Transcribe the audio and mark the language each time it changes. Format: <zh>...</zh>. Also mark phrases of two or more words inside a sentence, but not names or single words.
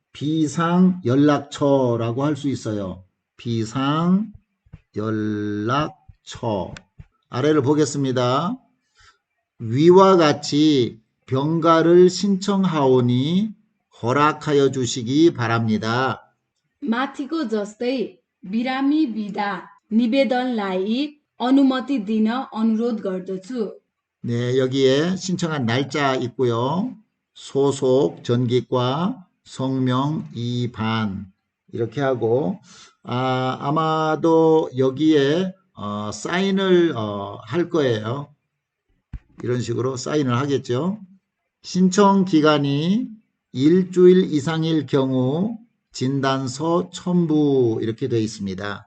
<ko>비상연락처라고 할 수 있어요. 비상연락처. 아래를 보겠습니다. 위와 같이 병가를 신청하오니 허락하여 주시기 바랍니다.</ko> <ne>माथिको जस्तै बिरामी बिदा निवेदनलाई अनुमति दिन अनुरोध गर्दछु।</ne> <ko>네, 여기에 신청한 날짜 있고요. 소속, 전기과, 성명, 이반 이렇게 하고 아마도 여기에 사인을 할 거예요. 이런 식으로 사인을 하겠죠. 신청 기간이 일주일 이상일 경우 진단서 첨부 이렇게 되어 있습니다.</ko>